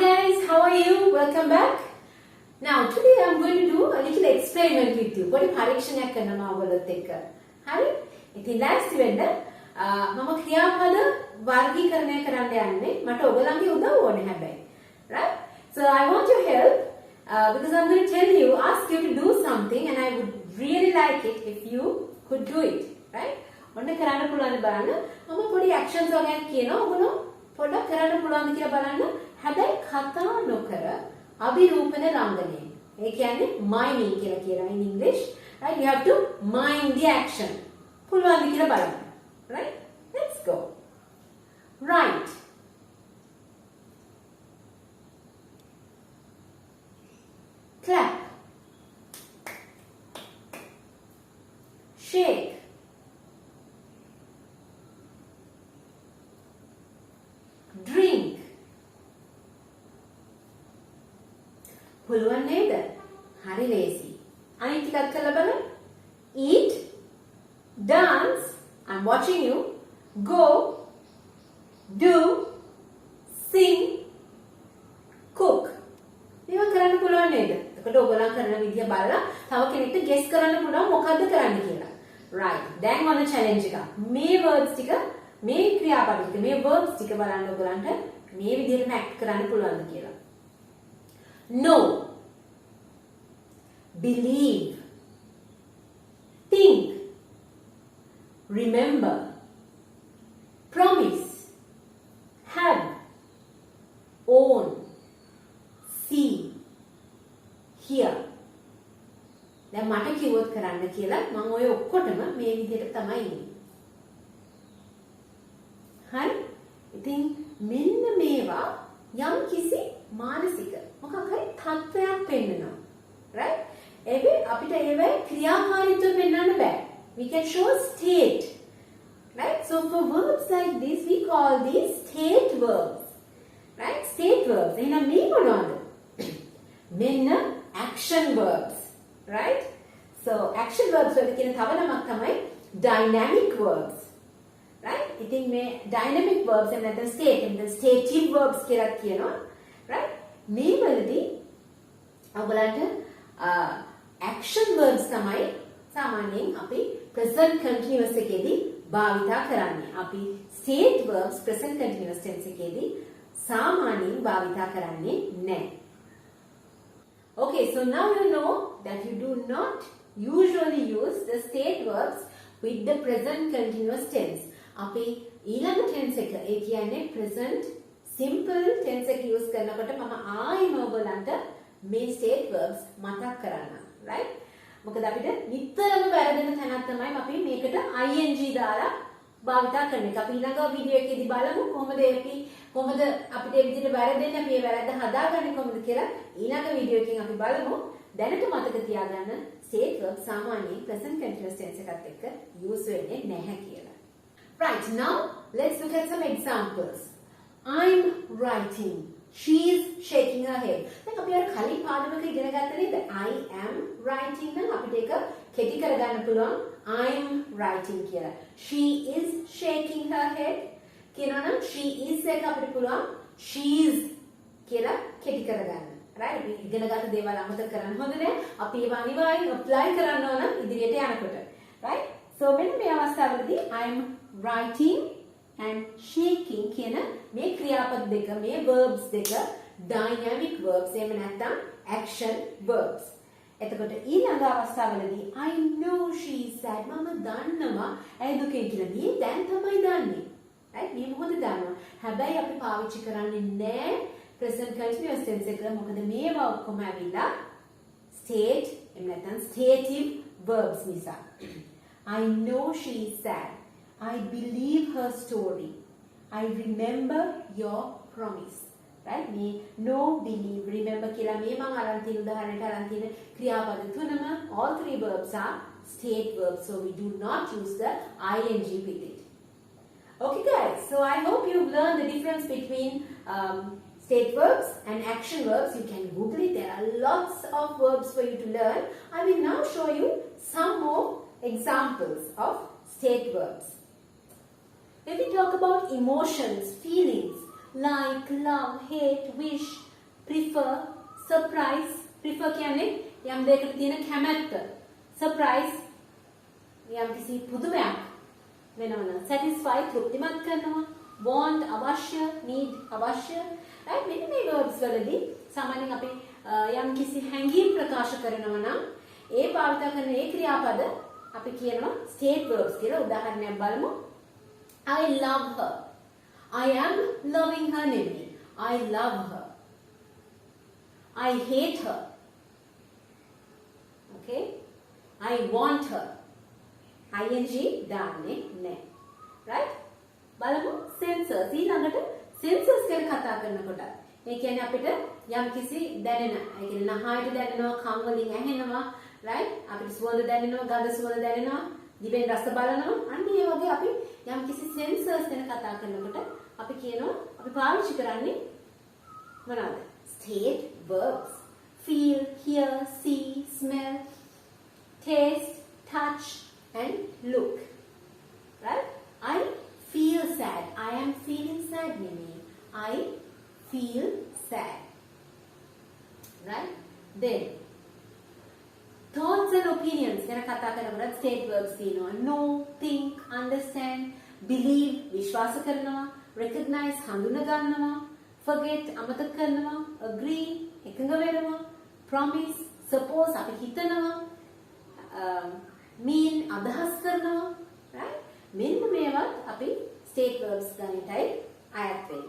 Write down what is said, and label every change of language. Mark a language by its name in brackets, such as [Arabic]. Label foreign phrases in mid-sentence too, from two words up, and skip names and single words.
[English] guys, how are you? Welcome back. Now today I am going to do a little experiment with you. [Sinhala] පොඩි පරීක්ෂණයක් කරනවා ඔයගොල්ලොත් එක්ක. හරි? ඉතින් ලෑස්ති වෙන්න. මම ක්‍රියාපද වර්ගීකරණය කරන්න යන්නේ. මට ඔයගලන්ගේ උදව් ඕනේ හැබැයි. [English] Right? So I want your help because I'm going to tell you, ask you to do something and I would really like it if you could do it. Right? [Sinhala] ඔන්න කරන්න පුළුවන් බලන්න. මම පොඩි actions වගේක් කියනවා. ඔයගොල්ලෝ පොඩ්ඩක් කරන්න පුළුවන්ද කියලා බලන්න. හැබැයි කතා නොකර අභිරූපන රංගනයෙන්. ඒ කියන්නේ miming කියලා කියනවා [English] in English. [Sinhala] Right? [English] You have to mime the action. [Sinhala] පුළුවන්ද කියලා බලන්න. [English] Right? Let's go. Right. Clap. Shake. Drink. [Sinhala] පුළුවන් නේද? හරි ලේසි. අනිත් ටිකක් කරලා බලන්න. [English] Eat, dance, I'm watching you, go, do, sing, cook. [Sinhala] මේවා කරන්න පුළුවන් නේද? එතකොට ඔයගොල්ලන් කරන විදිය බලලා තව කෙනෙක්ට guess කරන්න පුළුවන් මොකද්ද කරන්න කියලා. Right. දැන් ඔන්න challenge එක. මේ words ටික, මේ ක්‍රියාපද ටික, මේ verbs ටික බලන්න ඔයගොල්ලන්ට මේ විදිහටම act කරන්න පුළුවන්ද කියලා. [English] No, believe, think, remember, promise, have, own, see, hear. [Sinhala] දැන් මට කිව්වොත් කරන්න කියලා මම ඔය ඔක්කොටම මේ විදිහට තමයි ඉන්නේ. හරි? ඉතින් මෙන්න මේවා යම් කිසි මානසික මොකක් හරි තත්ත්වයක් පෙන්නනවා. [English] Right? [Sinhala] ඒකේ අපිට ඒවේ ක්‍රියාකාරීත්වය පෙන්වන්න බෑ. [English] We can show state. Right? So for verbs like this we call these state verbs. Right? State verbs. [Sinhala] එහෙනම් මේ මොනවද? මෙන්න [English] action verbs. [Sinhala] Right? [English] So action verbs [Sinhala] වල කියන තව නමක් තමයි [English] dynamic verbs. Right? [Sinhala] ඉතින් මේ [English] dynamic verbs and [Sinhala] නැත්නම් [English] state and the stative verbs [Sinhala] කියලා කියනවා. Right? මේ වලදී ඔයගලන්ට [English] action verbs [Sinhala] තමයි සාමාන්‍යයෙන් අපි [English] present continuous [Sinhala] එකේදී භාවිතා කරන්නේ. අපි [English] state verbs present continuous tense [Sinhala] එකේදී සාමාන්‍යයෙන් භාවිතා කරන්නේ නැහැ. [English] Okay, so now you know that you do not usually use the state verbs with the present continuous tense. [Sinhala] අපි ඊළඟ tense එක ඒ කියන්නේ [English] present simple tense [Sinhala] එක use කරනකොට මම ආයෙම ඔයගලන්ට මේ [English] state verbs [Sinhala] මතක් කරන්න. Right? මොකද අපිට නිතරම වැරදෙන තැනක් තමයි අපි මේකට ing දාලා භාවිතා කරන එක. අපි ඊළඟ වීඩියෝ එකේදී බලමු කොහොමද අපිට මේ විදිහට වැරදෙන්නේ අපි මේ වැරද්ද හදාගන්නේ කොහොමද කියලා ඊළඟ වීඩියෝ එකකින් අපි බලමු. දැනට මතක තියාගන්න [English] state verbs [Sinhala] සාමාන්‍යයෙන් [English] present continuous tense [Sinhala] එකත් එක්ක use වෙන්නේ නැහැ කියලා. [English] Right, now let's look at some examples. I'm writing. She's shaking her head. [Sinhala] දැන් අපි අර කලින් පාඩමක ඉගෙන ගත්ත නේද? [English] I am writing [Sinhala] නම් අපිට ඒක කෙටි කරගන්න පුළුවන් [English] I'm writing [Sinhala] කියලා. [English] She is shaking her head. [Sinhala] කියනවා නම් [English] she is [Sinhala] එක අපිට පුළුවන් she's කියලා කෙටි කරගන්න. Right? අපි ඉගෙන ගත්ත දේවල් අමතක කරන්න හොඳ නෑ. අපි ඒවා අනිවාර්යෙන් apply කරන්න ඕන ඉදිරියට යනකොට. Right? So මෙන්න මේ අවස්ථාවේදී [English] I'm writing and shaking [Sinhala] කියන මේ ක්‍රියාපද දෙක මේ verbs දෙක [English] dynamic verbs [Sinhala] එහෙම නැත්නම් [English] action verbs. [Sinhala] එතකොට ඊළඟ අවස්ථාවලදී [English] I know she is sad [Sinhala] මම දන්නවා ඇයි දුකෙන් කියලා. මේ දැන් තමයි දන්නේ. right? මේ මොකද දන්නවා. හැබැයි අපි පාවිච්චි කරන්නේ නැහැ [English] present continuous tense [Sinhala] එක. මොකද මේවා ඔක්කොම ඇවිල්ලා state එහෙම නැත්නම් [English] stative verbs [Sinhala] නිසා. [English] I know she is sad. I believe her story. I remember your promise. Right? Me know, believe, remember [Sinhala] කියලා මේ මම අරන් තියෙන උදාහරණයට අරන් තියෙන ක්‍රියාපද තුනම [English] all three verbs are state verbs, so we do not use the ing with it. Okay guys, so I hope you've learned the difference between state verbs and action verbs. You can Google it. There are lots of verbs for you to learn. I will now show you some more examples of state verbs. When we talk about emotions, feelings like love, hate, wish, prefer, surprise. [Sinhala] Prefer කියන්නේ යම් දෙයකට තියෙන කැමැත්ත. Surprise යම් කිසි පුදුමයක් වෙනවනම්. satisfy තෘප්තිමත් කරනවා. want අවශ්‍ය, need අවශ්‍ය. right මෙන්න මේ verbs වලදී සාමාන්‍යයෙන් අපි යම් කිසි හැඟීම් ප්‍රකාශ කරනවා නම් ඒ භාවිත කරන ඒ ක්‍රියාපද අපි කියනවා [English] state verbs [Sinhala] කියලා. උදාහරණයක් බලමු. [English] I love her. I am loving her නෙමෙයි. I love her. I hate her. Okay? I want her. [Sinhala] ing දාන්නේ නැහැ. right? බලමු sensors. ඊළඟට sensors ගැන කතා කරනකොට ඒ කියන්නේ අපිට යම් කිසි දැනෙන, ඒ කියන්නේ නහයට දැනෙනවා, කන් වලින් ඇහෙනවා, right? අපිට සුවඳ දැනෙනවා, ගඳ සුවඳ දැනෙනවා, දිවෙන් රස බලනවා. අන්න ඒ වගේ අපි යම් කිසි sensors ගැන කතා කරනකොට අපි කියනවා අපි පාවිච්චි කරන්නේ මොනවද? [English] State verbs. Feel, hear, see, smell, taste, touch and look. Right? I feel sad. I am feeling sad නෙමෙයි. I feel sad. Right? Then thoughts and opinions [Sinhala] ගැන කතා කරනකොට [English] state verbs තියෙනවා. know, think, understand, believe [Sinhala] විශ්වාස කරනවා, recognize හඳුනා ගන්නවා, forget අමතක කරනවා, agree එකඟ වෙනවා, [English] promise suppose [Sinhala] අපි හිතනවා, mean අදහස් කරනවා. right? මෙන්න මේවත් අපි [English] state verbs [Sinhala] ගන්නටයි අයත් වෙන්නේ.